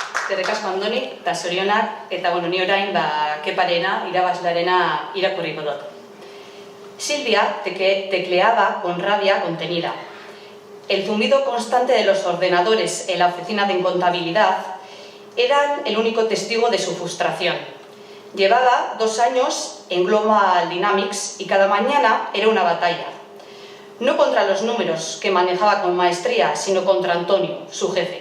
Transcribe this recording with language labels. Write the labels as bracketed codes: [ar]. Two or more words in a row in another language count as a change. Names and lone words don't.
[eu] eskerrik asko Andoni, eta zorionak, eta ni orain Keparena, irabazlarena irakurriko dut. [es] Silvia tecleaba con rabia contenida. El zumbido constante de los ordenadores en la oficina de contabilidad eran el único testigo de su frustración. Llevaba 2 años en Global Dynamics y cada mañana era una batalla. No contra los números, que manejaba con maestría, sino contra Antonio, su jefe.